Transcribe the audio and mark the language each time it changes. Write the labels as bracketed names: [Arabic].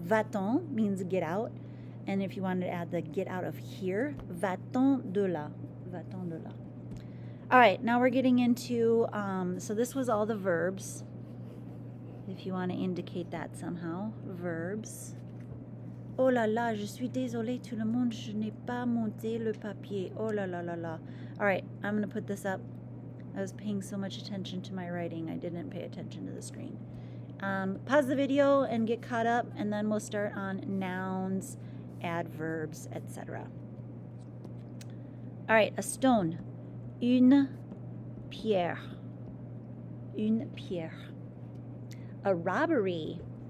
[English] Va-t'en means get out. And if you wanted to add the get out of here, [French] va-t'en de là. Va-t'en de là. [English] All right, now we're getting into, so this was all the verbs. If you want to indicate that somehow, verbs. [French] Oh là là, je suis désolée tout le monde, je n'ai pas monté le papier. Oh là là là là. [English] All right, I'm going to put this up. I was paying so much attention to my writing, I didn't pay attention to the screen. Pause the video and get caught up, and then we'll start on nouns, adverbs, etc. All right, a stone. [French] Une pierre. Une pierre. [English] A robbery.